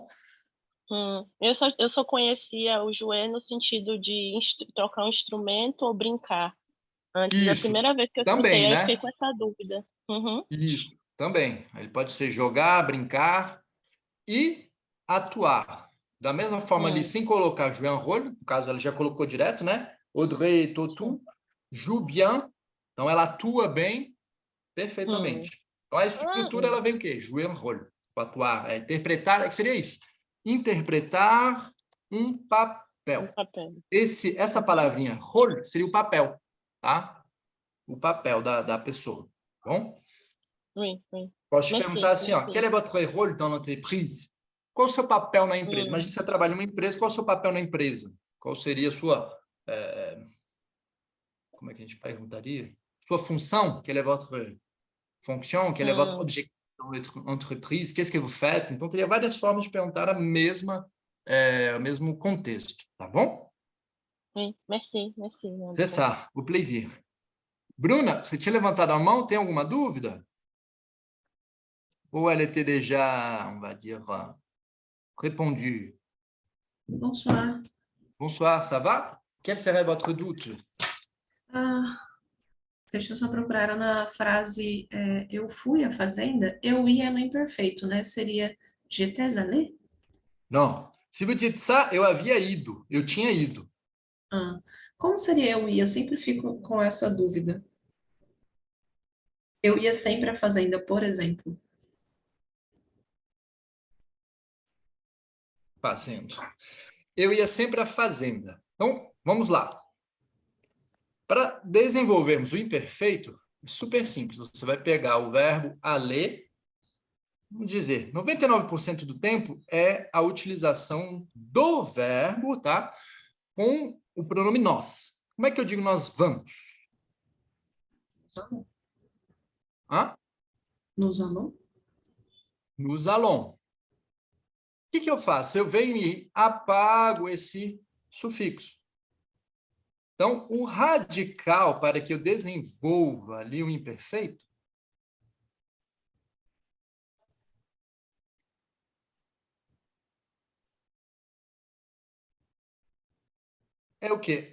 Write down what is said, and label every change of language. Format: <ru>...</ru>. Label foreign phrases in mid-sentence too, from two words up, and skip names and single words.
<pt>Eu só conhecia o jouer no sentido de tocar um instrumento ou brincar. Antes, da primeira vez que eu escutei, também, né? eu fiquei com essa dúvida. Isso, também. Ele pode ser jogar, brincar e atuar. Da mesma forma ali, sem colocar</pt> <fr>jouer un rôle,</fr> <pt>no caso, ela já colocou direto, né?</pt> <fr>Audrey Tautou joue bien.</fr> <pt>Então, ela atua bem, perfeitamente. Então, a estrutura, ela vem o quê?</pt> <fr>Jouer un rôle.</fr> <pt>Atuar, interpretar, que seria isso. Interpretar um papel. papel. papel. Essa palavrinha rôle seria o papel, tá? O papel da pessoa, tá bom?</pt> <fr>Oui, oui.</fr> <pt>Posso te</pt> <fr>Merci,</fr> <pt>perguntar assim, ó,</pt> <fr>merci. quel est votre rôle dans l'entreprise?</fr> <pt>Qual o seu papel na empresa? Hum. Imagina que você trabalha em uma empresa, qual o seu papel na empresa? Qual seria a sua... como é que a gente perguntaria? Sua função?</pt> <fr>Quelle est votre fonction? Quel est votre objectif dans l'entreprise? Qu'est-ce que vous faites?</fr> <pt>Então, teria várias formas de perguntar o mesmo contexto, tá bom?</pt> <fr>Oui, merci, merci. C'est ça, o plaisir.</fr> <pt>Bruna, você tinha levantado a mão, tem alguma dúvida?</pt> <fr>Ou elle était déjà, on va dire, répondue? Bonsoir. Bonsoir, ça va? Quel serait votre doute?</fr> <pt>Deixa eu só procurar. Era na frase eu fui à fazenda. Eu ia no imperfeito, né? Seria</pt> <fr>j'étais allé? Não. Se vous dites ça,</fr> <pt>eu havia ido. Eu tinha ido. Como seria eu ia? Eu sempre fico com essa dúvida. Eu ia sempre à fazenda, por exemplo. Fazendo. Eu ia sempre à fazenda. Então, vamos lá. Para desenvolvermos o imperfeito, é super simples. Você vai pegar o verbo aller, vamos dizer, 99% do tempo é a utilização do verbo, tá? Com o pronome nós. Como é que eu digo nós vamos? Hã?</pt> <fr>Nous allons? Nous allons.</fr> <pt>O que eu faço? Eu venho e apago esse sufixo. Então, o radical para que eu desenvolva ali o imperfeito é o quê?</pt>